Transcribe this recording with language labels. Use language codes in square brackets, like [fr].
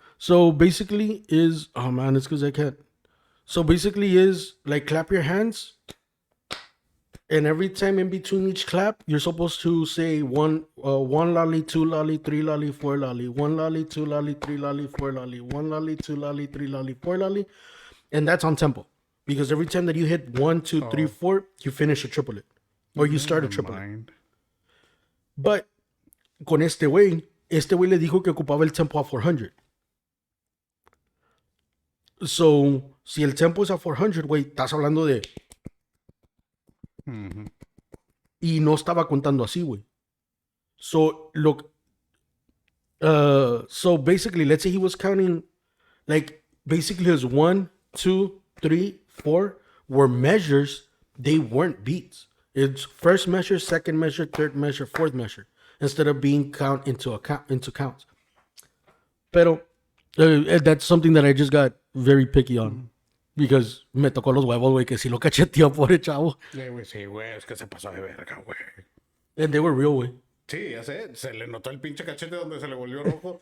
[en] So basically is oh man, it's because I can't. So basically is like clap your hands, and every time in between each clap, you're supposed to say one lolly, two lolly, three lolly, four lolly, one lolly, two lolly, three lolly, four lolly, one lolly, two lolly, three lolly, four lolly, and that's on tempo because every time that you hit 1, 2, 3, 4, you finish a triplet or you start a triplet. [es] But con este güey le dijo que ocupaba el tempo a 400. So, si el tempo es a 400, güey, estás hablando de... Y no estaba contando así, güey. [en] So, look... so, basically, let's say he was counting... Like, basically his 1, 2, 3, 4 were measures. They weren't beats. It's first measure, second measure, third measure, fourth measure. Instead of being count into counts. Pero that's something that I just got very picky on. [es] Because me tocó los huevos, güey, que si lo cacheteó, pobre chavo. Sí, güey, es que se pasó de verga, güey. [en] And they were real, güey. [es] Sí, ya sé, se le notó el pinche cachete donde se le volvió rojo.